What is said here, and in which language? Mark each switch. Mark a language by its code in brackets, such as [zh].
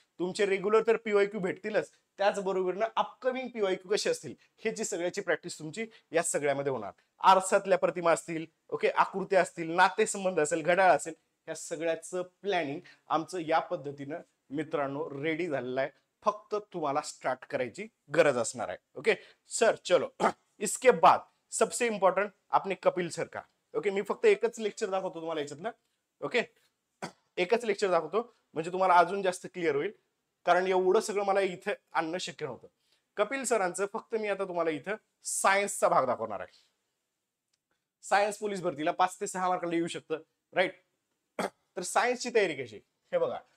[mr] तुमचे रेग्युलर तर पीवायक्यू भेटतीलच, त्याचबरोबर अपकमिंग पीवायक्यू कसे असतील ह्याची सगळ्याची प्रॅक्टिस तुमची या सगळ्यामध्ये होणार. आरसातल्या प्रतिमा असतील, ओके, आकृत्या असतील, नातेसंबंध असेल, घड्याळ असेल, या सगळ्याचं प्लॅनिंग आमचं या पद्धतीनं मित्रांनो रेडी झालेलं आहे. फक्त तुम्हाला स्टार्ट करायची गरज असणार आहे. [hi] ओके सर, चलो इसके बाद सबसे इंपॉर्टंट आपने कपिल सर का. [mr] ओके, मी फक्त एकच लेक्चर दाखवतो तुम्हाला याच्यातलं. ओके, एकच लेक्चर दाखवतो म्हणजे तुम्हाला अजून जास्त क्लिअर होईल, कारण एवढं सगळं मला इथं आणणं शक्य नव्हतं. कपिल सरांचं फक्त मी आता तुम्हाला इथं सायन्सचा भाग दाखवणार आहे. सायन्स पोलीस भरतीला 5 ते 6 मार्काला येऊ शकतं. राईट, तर सायन्सची तयारी कशी, हे बघा.